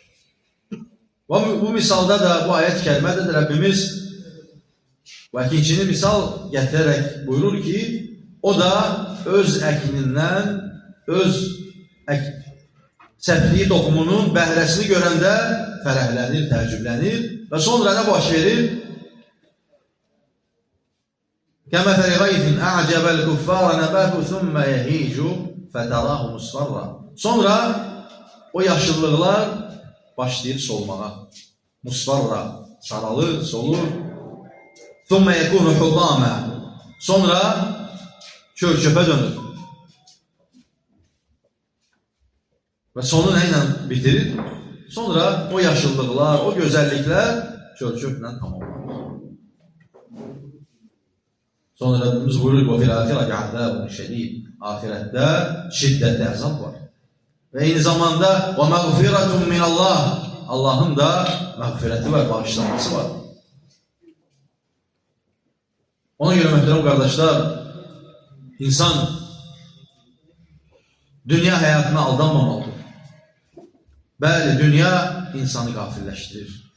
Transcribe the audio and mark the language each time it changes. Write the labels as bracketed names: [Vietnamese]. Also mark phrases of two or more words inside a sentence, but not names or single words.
[Azerbaijani] Bu misalda da, bu ayət kəlmədə də Rəbbimiz bu əkincini misal gətirərək buyurur ki, o da öz əkinindən, öz səpdiyi toxumunun bəhrəsini görəndə fərəhlənir, təəccüblənir və sonra nə baş verir? [Arabic] كَمَثَلِ غَيْثٍ أَعْجَبَ الْكُفَّارَ نَبَاتُهُ ثُمَّ يَهِيجُ فَتَرَاهُ مُصْفَرًّا. [Azerbaijani] Sonra o yaşıllıqlar başlayır solmağa. Musfarra, saralır, solur. [Arabic] ثُمَّ يَكُونُ حُطَامًا. [Azerbaijani] Sonra çöp-çöpə dönür. Və sonu nə ilə bitirir? Sonra o yaşıllıqlar, o gözəlliklər çöp-çöplə tamamlanır. Sonra Rabbimiz buyurur ki, [Arabic] وَفِي الْآخِرَةِ عَذَابٌ شَدِيدٌ. [Azerbaijani] Ahirətdə şiddətli əzab var. Və eyni zamanda [Arabic] وَمَغْفِرَةٌ مِنَ اللّٰهِ. [Azerbaijani] Allahın da məğfirəti var, bağışlanması var. Ona görə möhtərəm qardaşlar, insan dünya həyatına aldanmamalıdır. Bəli, dünya insanı qafilləşdirir.